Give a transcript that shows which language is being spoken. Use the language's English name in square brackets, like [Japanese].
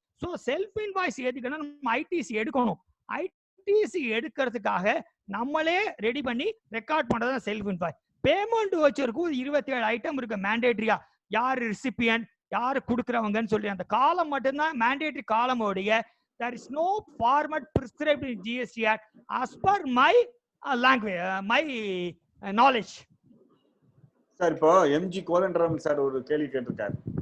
[Tamil] So self invoice எதுக்குன்னா நம்ம ITC எடுக்கணும். ஐடிசி எடுக்கிறதுக்காக நம்மளே ரெடி பண்ணி ரெக்கார்ட் பண்றதுதான் செல்ஃப் இன்வாய்ஸ். பேமெண்ட் வச்சிருக்கும் 27 ஐட்டம் இருக்கு மேண்டேட்டரியா, யார் ரிசிபியன்ட் யாரு கொடுக்குறவங்கன்னு சொல்லி அந்த காலம் மட்டும்தான் மேண்டேட்டரி காலம் உடைய. [English] There is no format prescribed in GST Act as per my language, my knowledge. [Tamil] Sir இப்போ எம்ஜி கோதண்டராம் சார் ஒரு கேள்வி கேட்டிருக்காரு.